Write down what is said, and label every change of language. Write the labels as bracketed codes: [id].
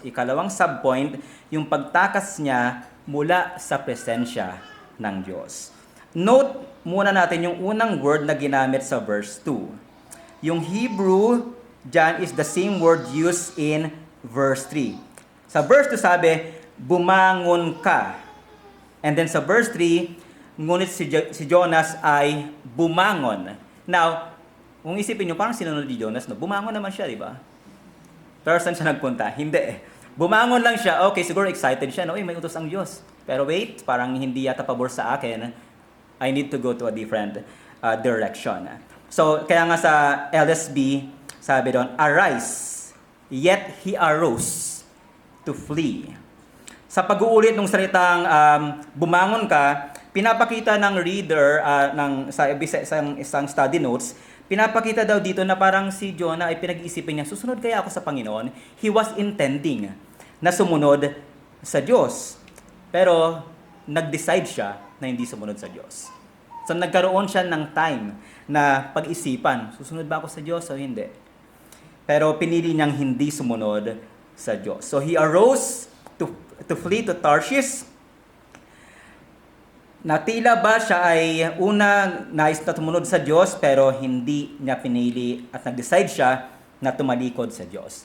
[tl] Ikalawang subpoint, yung pagtakas niya mula sa presensya ng Diyos. Note muna natin yung unang word na ginamit sa verse 2. Yung Hebrew dyan is the same word used in verse 3. Sa verse 2 sabi, bumangon ka. And then sa verse 3, ngunit si Jonas ay bumangon. Now, kung isipin nyo, parang sinunod ni Jonas, no? Bumangon naman siya, di ba? Pero saan siya nagpunta? Hindi. Bumangon lang siya. Okay, siguro excited siya. No? May utos ang Diyos. Pero wait, parang hindi yata pabor sa akin. [en] I need to go to a different direction. [tl] So, kaya nga sa LSB, sabi doon, [en] arise, yet he arose to flee. [tl] Sa pag-uulit ng salitang bumangon ka, pinapakita ng reader sa isang study notes, pinapakita daw dito na parang si Jonah ay pinag-iisipin niya, susunod kaya ako sa Panginoon? [en] He was intending [tl] na sumunod sa Diyos. Pero nag-decide siya na hindi sumunod sa Diyos. So nagkaroon siya ng time na pag-isipan, susunod ba ako sa Diyos o hindi? Pero pinili niyang hindi sumunod sa Diyos. [en] So he arose to flee to Tarshish. [tl] Na tila ba siya ay nais na tumunod sa Diyos pero hindi niya pinili at nag-decide siya na tumalikod sa Diyos.